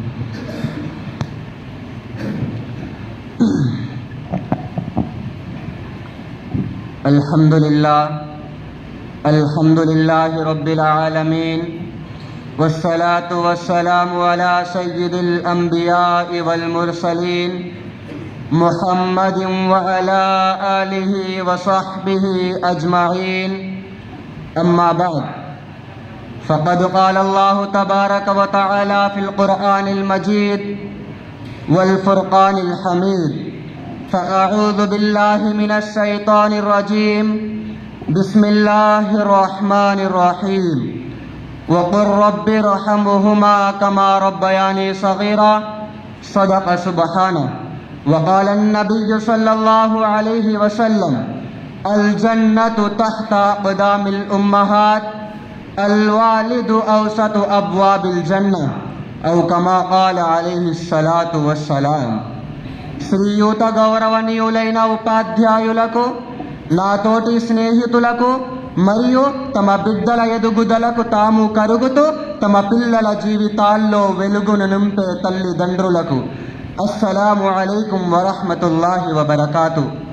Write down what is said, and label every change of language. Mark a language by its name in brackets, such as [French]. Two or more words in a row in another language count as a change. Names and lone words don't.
[Arabic] الحمد لله رب العالمين والصلاة والسلام على سيد الأنبياء والمرسلين محمد وعلى آله وصحبه أجمعين. أما بعد. فقد قال الله تبارك وتعالى في القرآن المجيد والفرقان الحميد: فأعوذ بالله من الشيطان الرجيم. بسم الله الرحمن الرحيم. وقل رب ارحمهما كما ربياني صغيرا. صدق سبحانه. وقال النبي صلى الله عليه وسلم: الجنة تحت أقدام الأمهات الوالد أوسط أبواب الجنة أو كما قال عليه الصلاة والسلام. [Telugu] శ్రీయుత గౌరవనీయులైన ఉపాధ్యాయులకు, నాతోటి స్నేహితులకు మరియు తమ బిడ్డల ఎదుగుదలకు తాము కరుగుతూ తమ పిల్లల జీవితాల్లో వెలుగును నింపే తల్లిదండ్రులకు [Arabic] السلام عليكم ورحمة الله وبركاته.